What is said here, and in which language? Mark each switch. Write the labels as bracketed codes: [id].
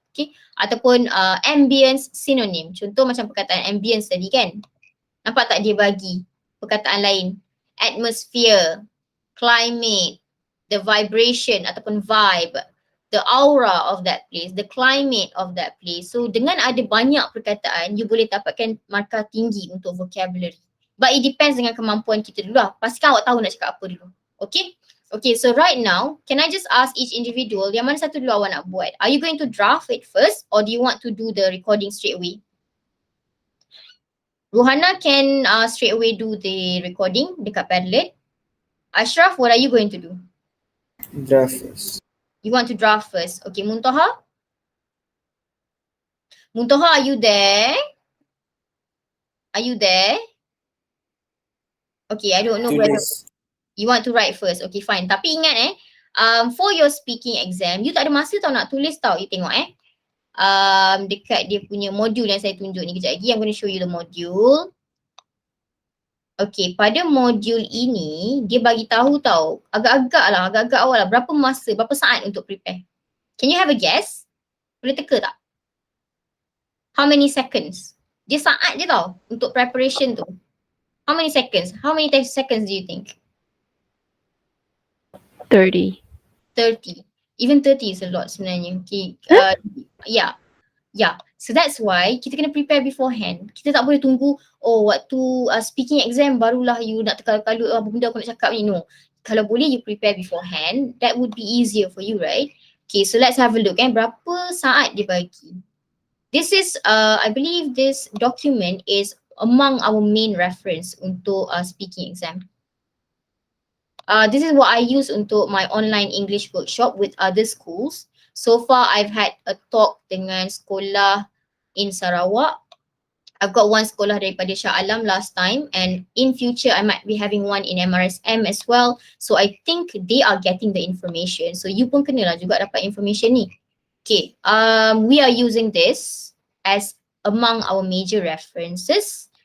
[ms] Okay, ataupun ambience synonym. Contoh macam perkataan ambience tadi kan. Nampak tak dia bagi perkataan lain? [en] Atmosphere, climate, the vibration ataupun vibe, the aura of that place, the climate of that place. [ms] So dengan ada banyak perkataan, you boleh dapatkan markah tinggi untuk vocabulary. But it depends dengan kemampuan kita dulu lah. Pastikan awak tahu nak cakap apa dulu. [en] Okay? Okay, so right now, can I just ask each individual, [ms] yang mana satu dulu awak nak buat? [en] Are you going to draft it first or do you want to do the recording straight away? Ruhana can straight away do the recording dekat Padlet. Ashraf, what are you going to do? Draft first. You want to draft first. Okay, Muntaha? Muntaha, are you there? Are you there? Okay, I don't know whether you want to write first. [ms] Okay, fine. Tapi ingat for your speaking exam, you tak ada masa tau nak tulis tau. You tengok dekat dia punya modul yang saya tunjuk ni kejap lagi. [en] I'm going to show you the module. [ms] Okay, pada modul ini dia bagi tahu tau agak-agak awal lah berapa masa, berapa saat untuk prepare. [en] Can you have a guess? [ms] Boleh teka tak? [en] How many seconds? [ms] Dia saat je tau untuk preparation tu. [en] How many seconds? How many seconds do you think? 30. 30. Even 30 is a lot sebenarnya. Okay. Yeah. [ms] So that's why kita kena prepare beforehand. Kita tak boleh tunggu, waktu speaking exam barulah you nak teka-teka apa benda aku nak cakap ni. No. Kalau boleh [en] you prepare beforehand, that would be easier for you, right? Okay, so let's have a look. [ms] Berapa saat dia bagi? [en] This is, I believe this document is among our main reference untuk speaking exam. This is what I use untuk my online English workshop with other schools. So far, I've had a talk dengan sekolah in Sarawak. I've got one sekolah daripada Shah Alam last time, and in future, I might be having one in MRSM as well. So I think they are getting the information. [ms] So you pun kenalah juga dapat information ni. [en] Okay, we are using this as among our major references.